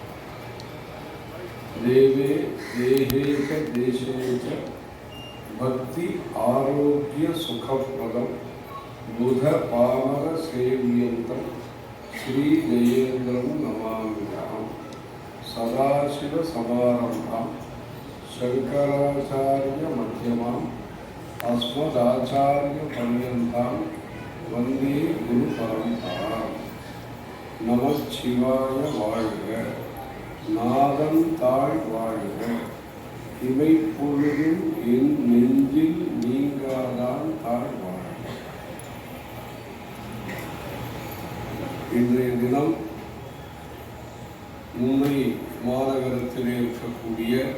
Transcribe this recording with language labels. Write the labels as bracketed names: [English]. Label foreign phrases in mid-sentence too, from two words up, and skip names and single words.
[Sanskrit] देवे देहे च देशे च भक्ति आरोग्य सुखप्रदं बुध पामर सेव्यन्तं श्री जयेन्द्रं नमाम्यहम्। सदाशिव समारम्भां शंकराचार्य मध्यमाम् अस्मदाचार्य पर्यन्तां वन्दे गुरु परम्पराम्। [Tamil] நம சிவாய வாழ்க, நாதம் தாழ் வாழ்க, இவை பொழுதும் என் நெஞ்சில் நீங்காதான் தாழ் வாழ்க. இன்றைய தினம் மும்பை மாநகரத்திலே இருக்கக்கூடிய